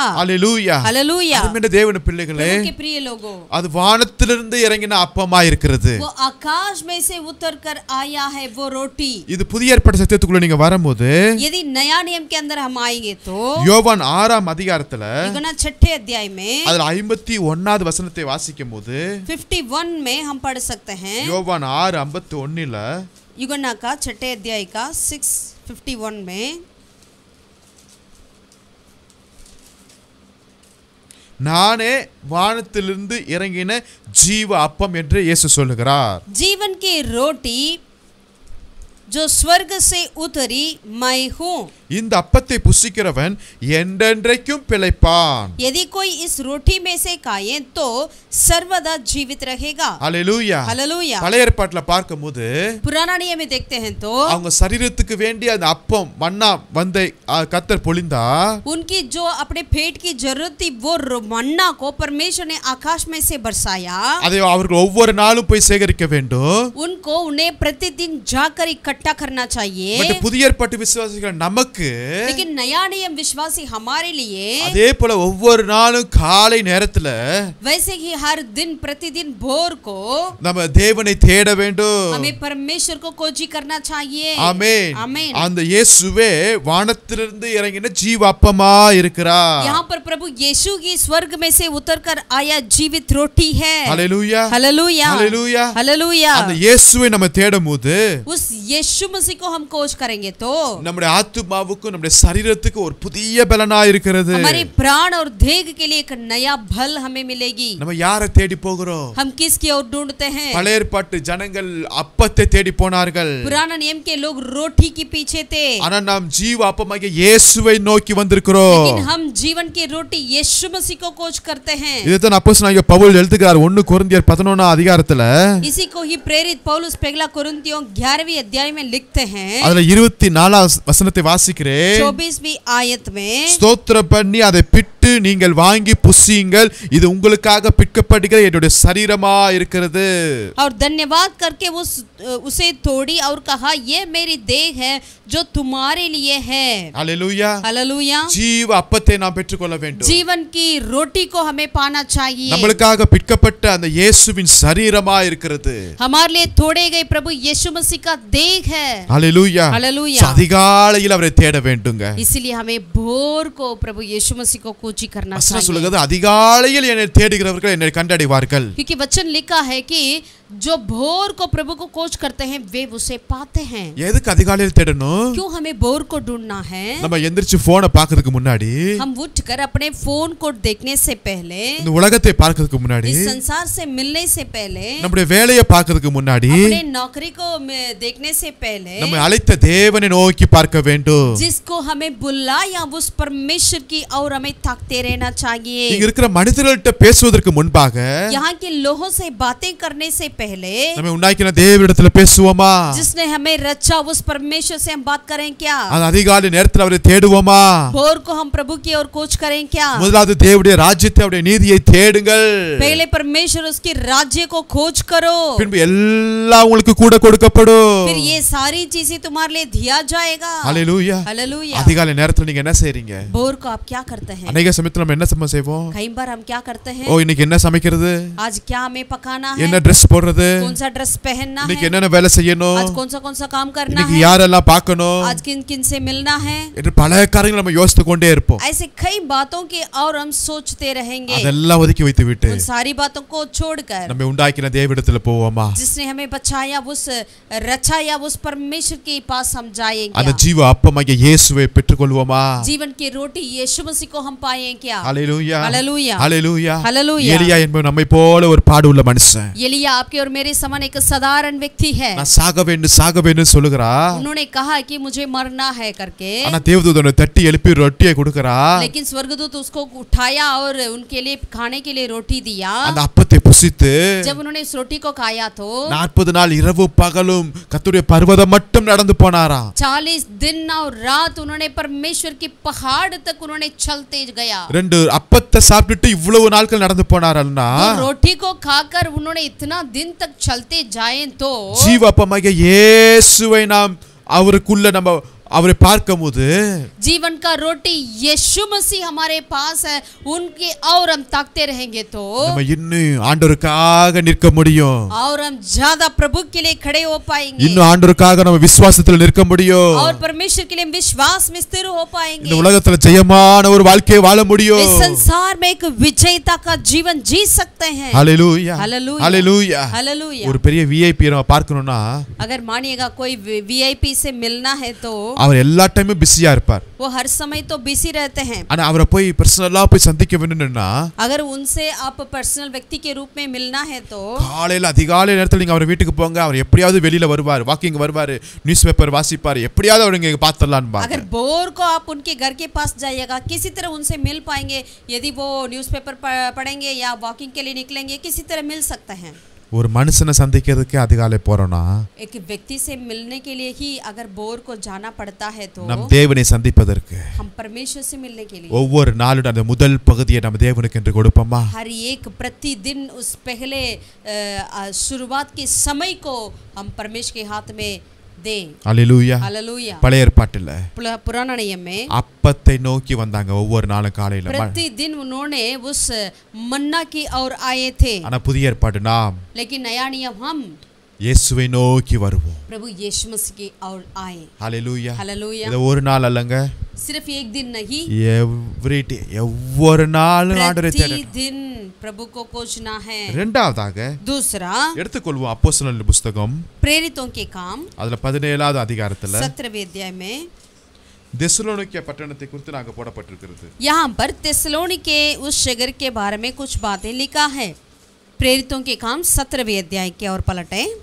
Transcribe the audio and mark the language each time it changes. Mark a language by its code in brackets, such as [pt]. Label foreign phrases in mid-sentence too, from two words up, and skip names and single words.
[ta] ஹalleluya. [hi] हालेलुया. [ta] அருமையான தேவனுடைய பிள்ளைகளே, [hi] प्रभु के प्रिय लोगों, [ta] அது வானத்திலிருந்து இறங்கின அப்பமா இருக்கிறது. [hi] वो आकाश में से उतर कर आया है वो रोटी. [ta] இது புதிய ஏற்பாடு சத்தியத்துக்குள்ள நீங்க வரும்போது [hi] यदि नया नियम के अंदर हम आएंगे तो [ta] யோவான் 6ஆம் அதிகாரத்துல [hi] यूहन्ना 6 अध्याय में [ta] அதுல 51வது வசனத்தை வாசிக்கும்போது [hi] 51 में हम पढ़ सकते हैं. [ta] யோவான் 6:51ல [hi] यूहन्ना का 6 अध्याय का 6:51 में [ta] நானே வானத்திலிருந்து இறங்கின ஜீவ அப்பம் என்று இயேசு சொல்லுகிறார். [hi] जीवन की रोटी जो स्वर्ग से उतरी मैं हूँ. [ta] இந்த அப்பத்தை புசிக்கிறவன் என்றென்றைக்கும் பிழைப்பான். [hi] यदि कोई इस रोटी में से खाए तो सर्वदा जीवित रहेगा. [ta] ஹalleluya. [hi] हालेलुया. [ta] பழைய ஏற்பாட்டுல பார்க்கும்போது [hi] पुराना नियम में देखते हैं तो [ta] அவங்க சரீரத்துக்கு வேண்டிய அந்த அப்பம் மன்னா வந்தை கர்த்தர் பொழிந்தா [hi] उनकी जो अपने पेट की जरूरत थी वो मन्ना को परमेश्वर ने आकाश में से बरसाया. [ta] அதை அவர்கள் ஒவ்வொரு நாளும் போய் சேகரிக்க வேண்டும். [hi] उनको उन्हें प्रतिदिन जाकर इकट्ठा करना चाहिए. [ta] பட் புதிய ஏற்பாட்டு விசுவாசிகள் நமக்கு [hi] लेकिन नया नियम विश्वासी हमारे लिए [ta] அதே போல ஒவ்வொரு நாளும் காலை நேரத்துல [hi] वैसे ही हर दिन प्रतिदिन भोर को [ta] நம்ம தேவனை தேட வேண்டும். [hi] हमें परमेश्वर को खोजी करना चाहिए. [ta] ஆமென். [hi] आमीन. [ta] அந்த இயேசுவே வானத்திலிருந்து இறங்கின ஜீவ அப்பமா இருக்கிறார். [hi] यहाँ पर प्रभु यीशु की स्वर्ग में से उतरकर आया जीवित रोटी है. [ta] ஹalleluya. [hi] हालेलुया. [ta] ஹalleluya. [hi] हालेलुया. [ta] அந்த இயேசுவை நம்ம தேடும்போது [hi] उस यीशु मसीह को हम खोज करेंगे तो [ta] நம்முடைய ஆத்துமாவுக்கு நம்முடைய சரீரத்துக்கு ஒரு புதிய பலனா இருக்கிறது. [hi] हमारे प्राण और देह के लिए एक नया बल हमें मिलेगी. [ta] நம்ம யாரை தேடி போகிறோம்? [hi] हम किसकी ओर ढूंढते हैं? [ta] பழைய ஏற்பாட்டு ஜனங்கள் அப்பத்தை தேடி போனார்கள். [hi] पुराना नियम के लोग रोटी के पीछे थे. [ta] ஆனா நாம் ஜீவ அப்பமாகிய இயேசுவை நோக்கி வந்திருக்கிறோம். [hi] लेकिन हम जीवन की रोटी यीशु मसीह को खोज करते हैं. [ta] இதுதான் அப்போஸ்தலனாகிய பவுல் எழுதுகிறார் 1 கொரிந்தியர் 11ஆம் அதிகாரத்துல. [hi] इसी को ही प्रेरित पौलुस पहला कोरिन्थियों 11वीं अध्याय में लिखते हैं. [ta] அதுல 24ஆம் வசனத்தை வாசிக்கிறேன். [hi] 24वीं आयत में [ta] ஸ்தோத்திரம் பண்ணி அதை பிட்டு நீங்கள் வாங்கி புசியுங்கள், இது உங்களுக்காக பிற்கப்படுகிற என்னுடைய சரீரமா இருக்கிறது. [hi] और धन्यवाद करके उसे तोड़ी और कहा ये मेरी देह है जो तुम्हारे लिए है. [ta] ஹalleluya. [hi] हालेलुया. [ta] ஜீவ அப்பத்தை நாம் பெற்றுக்கொள்ள வேண்டும். [hi] जीवन की रोटी को हमें पाना चाहिए. [ta] நம்மளுக்காக பிற்கப்பட்ட அந்த இயேசுவின் சரீரமா இருக்கிறது. [hi] हमारे लिए तोड़े गए प्रभु यीशु मसीह का देह है. [ta] ஹalleluya. [hi] हालेलुया. [ta] அதிகாலையில் அவரை தேட வேண்டுங்க. [hi] इसीलिए हमें भोर को प्रभु यीशु मसीह को खोजी करना [ta] வசனம் [hi] चाहिए. [ta] சொல்லுகிறது அதிகாலையில் என்னை தேடுகிறவர்கள் என்னை கண்டடைவார்கள். [hi] क्योंकि वचन लिखा है कि जो भोर को प्रभु को खोज करते हैं वे उसे पाते हैं. [ta] எதுக்கு அதிகாலையில் தேடணும்? [hi] क्यों हमें भोर को ढूंढना है? [ta] நம்ம எந்திரிச்சு போனை பார்க்கிறதுக்கு முன்னாடி, [hi] हम उठकर अपने फोन को देखने से पहले, [ta] இந்த உலகத்தை பார்க்கிறதுக்கு முன்னாடி, [hi] इस संसार से मिलने से पहले, [ta] நம்முடைய வேலையை பார்க்கிறதுக்கு முன்னாடி, [hi] अपने नौकरी को देखने से पहले, [ta] நம்மை அழைத்த தேவனை நோக்கி பார்க்க வேண்டும். [hi] जिसको हमें बुलाया उस परमेश्वर की और हमें ताकते रहना चाहिए. [ta] இங்க இருக்கிற மனிதர்கள்ட்ட பேசுவதற்கு முன்பாக [hi] यहाँ के लोगों से बातें करने से पहले [ta] நம்ம உண்டாக்கின தேவனிடத்துல பேசுவோமா? [hi] जिसने हमें रचा उस परमेश्वर से हम बात करें क्या? [ta] அந்த அதிகாலை நேரத்தில் அவரை தேடுவோமா? [hi] भोर को हम प्रभु की ओर खोज करें क्या? [ta] முதலாவது தேவனுடைய ராஜ்யத்தை அவருடைய நீதியை தேடுங்கள். [hi] पहले परमेश्वर उसके राज्य को खोज करो. [ta] பின்பு எல்லாம் உங்களுக்கு கூட கொடுக்கப்படும். [hi] फिर ये सारी चीजें तुम्हारे लिए दिया जाएगा. [ta] ஹalleluya. [hi] हालेलुया. [ta] அதிகாலை நேரத்துல நீங்க என்ன செய்றீங்க? [hi] भोर को आप क्या करते हैं? [ta] அநேக சமயத்துல நம்ம என்ன செய்வோம்? [hi] कई बार हम क्या करते हैं? [ta] ஓ இன்னைக்கு என்ன சமைக்கிறது? [hi] आज क्या हमें पकाना है? [ta] என்ன Dress போடுறது? [hi] कौन सा ड्रेस पहनना [ta] இன்னைக்கு [hi] है? [ta] என்னென்ன வேலை செய்யணும்? [hi] आज कौन सा काम करना [ta] இன்னைக்கு [hi] है? [ta] யாரெல்லாம் பார்க்கணும்? [hi] आज किन किन से मिलना है? [ta] என்று பல காரியங்களை நம்ம யோசித்து கொண்டே இருப்போம். [hi] ऐसे कई बातों के और हम सोचते रहेंगे. [ta] அதெல்லாம் ஒதுக்கி வைத்து விட்டு [hi] उन सारी बातों को छोड़कर [ta] நம்ம உண்டாக்கின தேவனிடத்துல போவோமா? [hi] जिसने हमें बचाया उस रचाया उस परमेश्वर के पास हम [ta] அந்த [hi] जाएंगे. [ta] ஜீவ அப்பமாகிய இயேசுவை பெற்றுக்கொள்வோமா? [hi] जीवन की रोटी यीशु मसीह को हम पाएंगे. पाए क्या? [ta] ஹalleluya [hi] हालेलुया [ta] ஹalleluya [hi] हालेलुया [ta] எலியா என்பவன் நம்மை போல ஒரு பாடு உள்ள மனுஷன். [hi] एलिया आपके और मेरे समान एक साधारण व्यक्ति है. [ta] நான் சாக வேண்டும் சொல்லுகிறா. [hi] उन्होंने कहा कि मुझे मरना है करके, [ta] ஆனா தேவதூதனை தட்டி எழுப்பி ரொட்டியை கொடுக்கறா. [hi] लेकिन स्वर्गदूत उसको उठाया और उनके लिए खाने के लिए रोटी दिया. [ta] அந்த அப்பத்தை புசித்து [hi] जब उन्होंने इस रोटी को खाया तो [ta] 40 நாள் இரவு பகலும் கர்த்தருடைய பர்வதம் மட்டும் நடந்து போனாராம். [hi] 40 दिन और रात उन्होंने परमेश्वर की पहाड़ तक उन्होंने चलते गया. [ta] ரெண்டு அப்பத்தை சாப்பிட்டுட்டு இவ்வளவு நாட்கள் நடந்து போனாரல்னா [hi] रोटी को खाकर उन्होंने इतना दिन तक चलते जाए तो [ta] ஜீவப்பமாகிய இயேசுவை நாம் அவருக்குள்ள நம்ம அவரை பார்க்கும்போது [hi] जीवन का रोटी यीशु मसीह हमारे पास है, उनके और हम ताकते रहेंगे तो [ta] நம்ம இன்னும் ஆண்டவருக்காக நிற்க முடியும். [hi] और हम ज्यादा प्रभु के लिए खड़े हो पाएंगे. [ta] இன்னும் ஆண்டவருக்காக நம்ம விசுவாசத்தில் நிற்க முடியும். [hi] और परमेश्वर के लिए हम विश्वास में स्थिर हो पाएंगे. [ta] இந்த உலகத்துல ஜெயமான ஒரு வாழ்க்கையை வாழ முடியும். [hi] इस संसार में एक विजेता का जीवन जी सकते हैं. [ta] ஹalleluya [hi] हालेलुया [ta] ஹalleluya [hi] हालेलुया. [ta] ஒரு பெரிய விஐபி நம்ம பார்க்கணும்னா [hi] अगर मानिएगा कोई वीआईपी से मिलना है तो [ta] அவர் எல்லா டைமும் பிஸியா இருப்பார். [hi] वो हर समय तो बिजी रहते हैं. [ta] ஆனா அவரை போய் பர்சனலா போய் சந்திக்க வேணும்னா [hi] अगर उनसे आप पर्सनल व्यक्ति के रूप में मिलना है तो [ta] காலையில அதிகாலை நேரத்துல நீங்க அவர் வீட்டுக்கு போங்க. அவர் எப்படியாவது வெளியில வருவார், வாக்கிங் வருவார், [en] news paper [ta] வாசிப்பார், எப்படியாவது அவர் இங்க பாத்துறலாம்னு பாருங்க. [hi] अगर भोर को आप उनके घर के पास जाइएगा, किसी तरह उनसे मिल पाएंगे. यदि वो न्यूज़पेपर पढ़ेंगे या वॉकिंग के लिए निकलेंगे, किसी तरह मिल सकते हैं. [ta] ஒரு மனுஷனை சந்திக்கிறதுக்கு அதிகாலை போறோம்னா [hi] एक व्यक्ति से मिलने के लिए ही अगर भोर को जाना पड़ता है तो [ta] நம் தேவனை சந்திப்பதற்கு [hi] हम परमेश्वर से मिलने के लिए [ta] ஒவ்வொரு நாளும் அந்த முதல் பகுதியை நம்ம தேவனுக்கு என்று கொடுப்போமா? [hi] हर एक प्रतिदिन उस पहले शुरुआत के समय को हम परमेश्वर के हाथ में दें. [ta] ஹalleluya [hi] हालेलुया. [ta] பழைய ஏற்பாட்டுல [hi] पुराना नियम में [ta] அப்பத்தை நோக்கி வந்தாங்க ஒவ்வொரு நாளும் காலையில. [hi] प्रतिदिन उन्होंने उस मन्ना की ओर आए थे. [ta] ஆனா புதிய ஏற்பாடு நாம் [hi] लेकिन नया नियम हम [ta] இயேசுவை நோக்கி வருவோம். [hi] प्रभु यीशु मसीह की ओर आए. [ta] ஹalleluya [hi] हालेलुया. [ta] இது ஒரு நாள் அல்லங்க, [hi] सिर्फ एक दिन नहीं, [en] every day [ta] ஒவ்வொரு நாளும் ஆண்டவரை தேடணும். [hi] प्रतिदिन प्रभु को खोजना है. [ta] இரண்டாவதாக [hi] दूसरा [ta] எடுத்துக்கொள்வோம் அப்போஸ்தலர்கள் புத்தகம் [hi] प्रेरितों के काम [ta] அதுல 17வது அதிகாரத்துல [hi] 17वें अध्याय में [ta] தெசலோனிக்கே பட்டணத்தை குறித்து நாங்க போடப்பட்டிருக்கிறது. [hi] यहाँ पर तेसलोनिके उस शहर के बारे में कुछ बातें लिखा है. प्रेरितों के काम 17वें अध्याय की ओर पलटे.